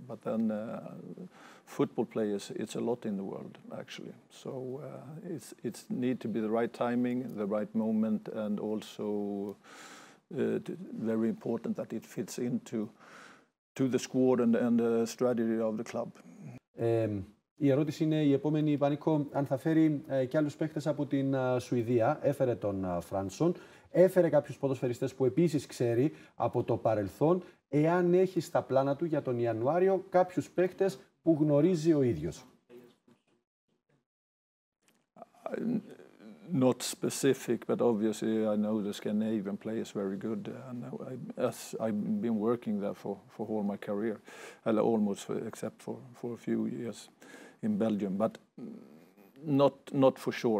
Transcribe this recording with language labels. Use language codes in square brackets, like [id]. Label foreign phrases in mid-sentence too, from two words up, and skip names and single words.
[en] But then football players, it's a lot in the world actually. So it's need to be the right timing, the right moment, and also very important that it fits into the squad and the strategy of the club. [el] Η ερώτηση είναι η επόμενη, Πανίκο, αν θα φέρει και άλλους παίκτες από την Σουηδία. Έφερε τον Φράνσον, έφερε κάποιους ποδοσφαιριστές που επίσης ξέρει από το παρελθόν. Εάν έχει στα πλάνα του για τον Ιανουάριο κάποιους παίκτες που γνωρίζει ο ίδιος. [en] Not specific, but obviously I know the Scandinavian players very good, and as I've been working there for all my career, almost except for a few years in Belgium, but not for sure.